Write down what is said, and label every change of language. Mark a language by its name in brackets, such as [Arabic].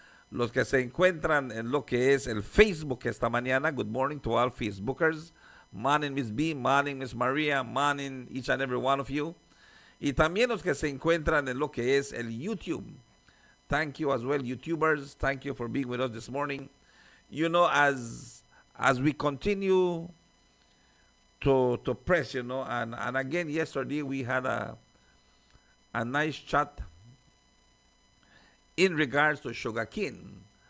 [Spanish] Los que se encuentran en lo que es el Facebook esta mañana, [English] good morning to all Facebookers. Morning Miss B, morning Miss Maria, morning each and every one of you. [Spanish] Y también los que se encuentran en lo que es el YouTube. [English] Thank you as well, YouTubers. Thank you for being with us this morning. You know, as we continue to press, you know, and again yesterday we had a nice chat in regards to sugarcane.